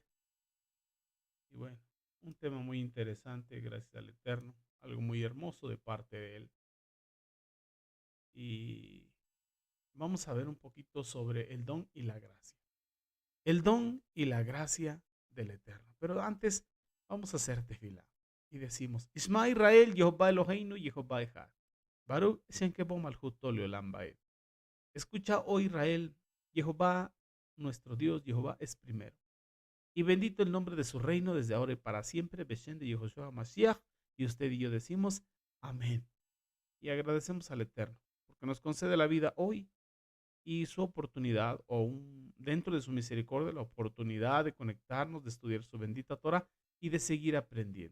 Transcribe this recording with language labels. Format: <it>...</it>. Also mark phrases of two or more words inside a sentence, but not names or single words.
<es>Y bueno, un tema muy interesante, gracias al Eterno, algo muy hermoso de parte de Él. Y vamos a ver un poquito sobre el don y la gracia. El don y la gracia del Eterno. Pero antes, vamos a hacer tefilá.</es> <he>Y decimos, שמע ישראל, יהוה אלוהינו, יהוה אחד. ברוך שם כבוד מלכות לעולם ועד.</he> <es>Escucha, oh Israel, Jehová, nuestro Dios, Jehová es primero. Y bendito el nombre de su reino desde ahora y para siempre. Beshem de Yehoshua Mashiach. Y usted y yo decimos, amén. Y agradecemos al Eterno, porque nos concede la vida hoy y su oportunidad, dentro de su misericordia, la oportunidad de conectarnos, de estudiar su bendita Torah y de seguir aprendiendo.</es>